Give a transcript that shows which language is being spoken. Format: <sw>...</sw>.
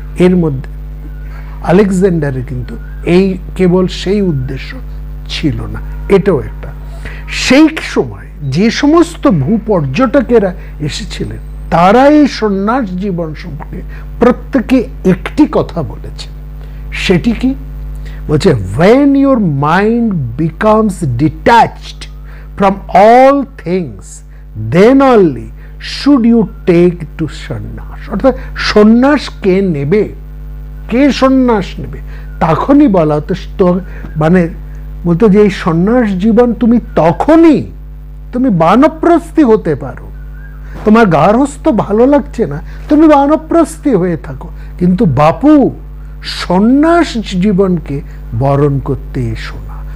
<bn>এর মধ্যে আলেকজান্ডারের কিন্তু এই কেবল সেই উদ্দেশ্য ছিল না। এটাও একটা, সেই সময় যে সমস্ত ভূপর্যটকেরা এসেছিলেন তারা এই সন্ন্যাস জীবন সম্পর্কে প্রত্যেকে একটি কথা বলেছে। সেটি কি বলছে?</bn> <en>when your mind becomes detached from all things then only should you take to sannyas.</en> <bn>অর্থাৎ সন্ন্যাস কে নেবে, কে সন্ন্যাস নেবে, তখনই বলা হতো, মানে বলতো যে এই সন্ন্যাস জীবন তুমি তখনই, তুমি বানপ্রস্থি হতে পারো, তোমার গার্হস্থ্য ভালো লাগছে না, তুমি বানপ্রস্থি হয়ে থাকো, কিন্তু বাপু সন্ন্যাস জীবনকে বরণ করতে এসো না।</bn>